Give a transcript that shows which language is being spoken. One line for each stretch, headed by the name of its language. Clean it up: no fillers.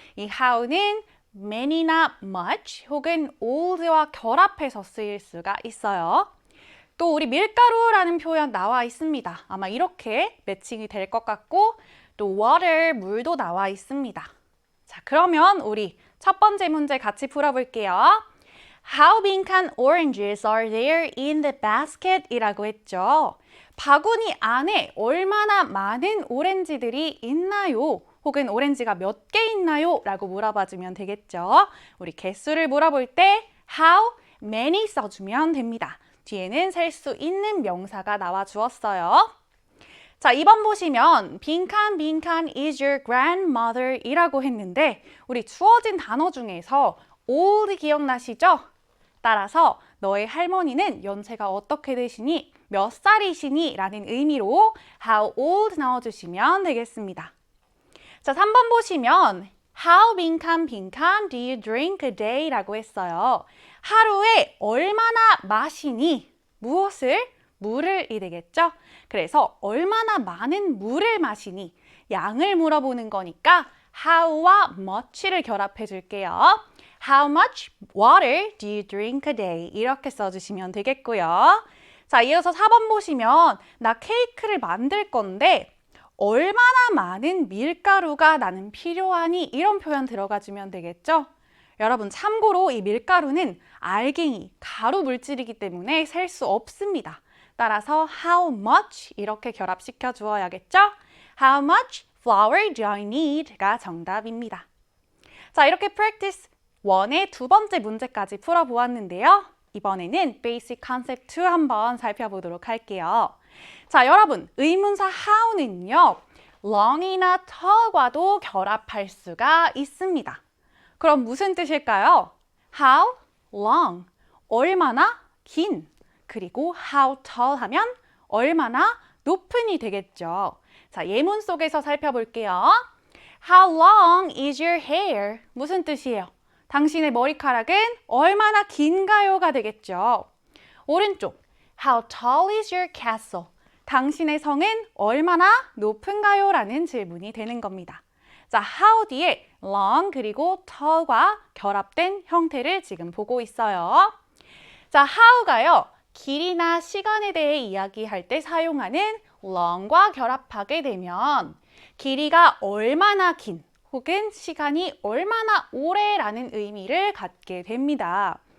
Korean: 이 how는 many나 much 혹은 old와 결합해서 쓰일 수가 있어요. 또 우리 밀가루라는 표현 나와 있습니다. 아마 이렇게 매칭이 될 것 같고 또 water, 물도 나와 있습니다. 자, 그러면 우리 첫 번째 문제 같이 풀어볼게요.
English: How 빈칸 oranges are there in the basket?
Korean: 이라고 했죠. 바구니 안에 얼마나 많은 오렌지들이 있나요? 혹은 오렌지가 몇 개 있나요? 라고 물어봐주면 되겠죠. 우리 개수를 물어볼 때 how many 써주면 됩니다. 뒤에는 셀 수 있는 명사가 나와 주었어요. 자, 2번 보시면 빈칸
English: is your grandmother
Korean: 이라고 했는데 우리 주어진 단어 중에서 old 기억나시죠? 따라서 너의 할머니는 연세가 어떻게 되시니? 몇 살이시니? 라는 의미로 how old 넣어주시면 되겠습니다.
English: 자, 3번 보시면 How 빈칸 do you drink a day?
Korean: 라고 했어요. 하루에 얼마나 마시니? 무엇을? 물을 이 되겠죠? 그래서 얼마나 많은 물을 마시니? 양을 물어보는 거니까 how와 much를 결합해 줄게요.
English: How much water do you drink a day?
Korean: 이렇게 써주시면 되겠고요. 자, 이어서 4번 보시면 나 케이크를 만들 건데 얼마나 많은 밀가루가 나는 필요하니? 이런 표현 들어가주면 되겠죠? 여러분 참고로 이 밀가루는 알갱이, 가루 물질이기 때문에 셀 수 없습니다. 따라서 how much 이렇게 결합시켜 주어야겠죠?
English: How much flour do I need?
Korean: 가 정답입니다. 자, 이렇게 practice 1의 두 번째 문제까지 풀어보았는데요. 이번에는 basic concept 2 한번 살펴보도록 할게요. 자, 여러분 의문사 how는요. long이나 tall과도 결합할 수가 있습니다. 그럼 무슨 뜻일까요? How long, 얼마나 긴, 그리고 how tall 하면 얼마나 높은이 되겠죠. 자, 예문 속에서 살펴볼게요.
English: How long is your hair?
Korean: 무슨 뜻이에요? 당신의 머리카락은 얼마나 긴가요가 되겠죠. 오른쪽,
English: How tall is your castle?
Korean: 당신의 성은 얼마나 높은가요? 라는 질문이 되는 겁니다. 자, how 뒤에 long 그리고 tall과 결합된 형태를 지금 보고 있어요. 자, how가요. 길이나 시간에 대해 이야기할 때 사용하는 long과 결합하게 되면 길이가 얼마나 긴 혹은 시간이 얼마나 오래라는 의미를 갖게 됩니다.